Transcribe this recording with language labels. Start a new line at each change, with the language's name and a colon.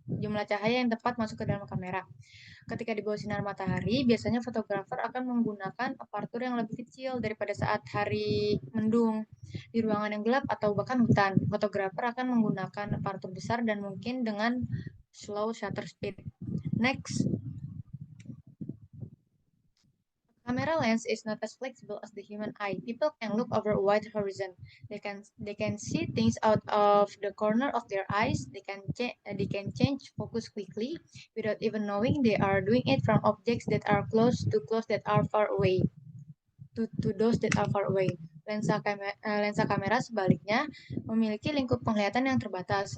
Indonesian: jumlah cahaya yang tepat masuk ke dalam kamera. Ketika di bawah sinar matahari, biasanya fotografer akan menggunakan apertur yang lebih kecil daripada saat hari mendung. Di ruangan yang gelap atau bahkan hutan, fotografer akan menggunakan apertur besar dan mungkin dengan
English: slow shutter speed. Next. Camera lens is not as flexible as the human eye. People can look over a wide horizon. They can see things out of the corner of their eyes. They can change focus quickly without even knowing they are doing it from objects that are close to close that are far away. To those that are far away.
Indonesian: Lensa kamera sebaliknya memiliki lingkup penglihatan yang terbatas.